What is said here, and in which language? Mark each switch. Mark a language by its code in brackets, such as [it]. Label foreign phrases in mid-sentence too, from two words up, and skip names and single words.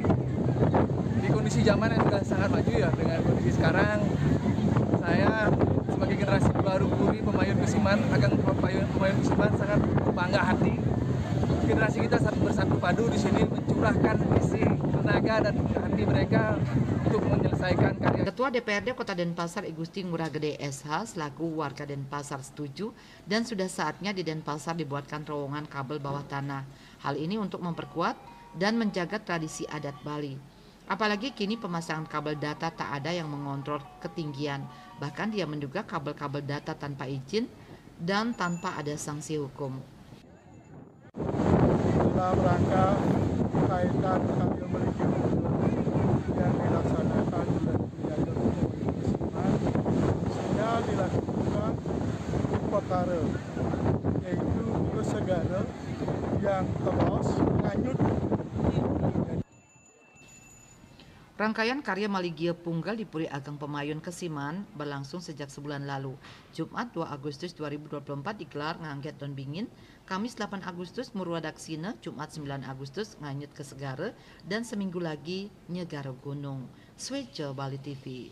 [id] Di kondisi zaman yang sudah sangat maju ya, dengan kondisi sekarang, saya sebagai generasi baru Puri Pemayun Kesiman, Ageng Pemayun Kesiman sangat bangga hati. Generasi kita bersatu padu di sini mencurahkan isi tenaga dan hati mereka untuk menyelesaikan karya. Ketua DPRD Kota Denpasar I Gusti Ngurah Gede SH selaku warga Denpasar setuju dan sudah saatnya di Denpasar dibuatkan terowongan kabel bawah tanah. Hal ini untuk memperkuat dan menjaga tradisi adat Bali. Apalagi kini pemasangan kabel data tak ada yang mengontrol ketinggian. Bahkan dia menduga kabel-kabel data tanpa izin dan tanpa ada sanksi hukum. Dalam rangka kaitan karya Maligio yang dilaksanakan bulan Januari Kesiman, sudah dilakukan upacara, yaitu ke segara yang terus nganyut. Rangkaian karya Maligio Punggal di Puri Ageng Pemayun Kesiman berlangsung sejak sebulan lalu. Jumat 2 Agustus 2024 digelar Ngangget Don Bingin, Kamis 8 Agustus Murwadaksina, Jumat 9 Agustus Nganyut ke Segara, dan seminggu lagi Nyegara Gunung. Switcher Bali TV.